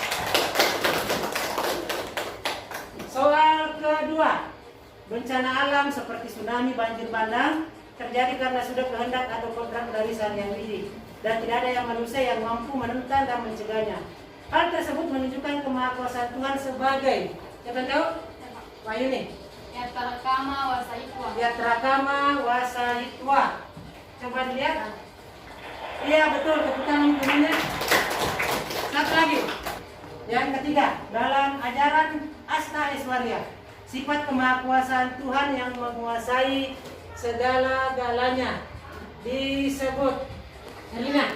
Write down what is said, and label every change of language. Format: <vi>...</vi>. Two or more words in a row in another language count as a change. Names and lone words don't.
<id>Soal kedua. Bencana alam seperti tsunami, banjir bandang terjadi karena sudah kehendak atau kontrak dari Sang Yang Widi, dan tidak ada yang manusia yang mampu menentang dan mencegahnya. Hal tersebut menunjukkan kemahakuasaan Tuhan sebagai, siapa yang tahu? Wahyu nih.</id> <sa>Yatrakama wasaitwa. Yatrakama wasaitwa.</sa> <id>Coba dilihat. Iya betul, ketika menggunakannya. Satu lagi. Yang ketiga, dalam ajaran Asta Aishwarya, sifat kemahakuasaan Tuhan yang menguasai segala-galanya disebut Melina</id>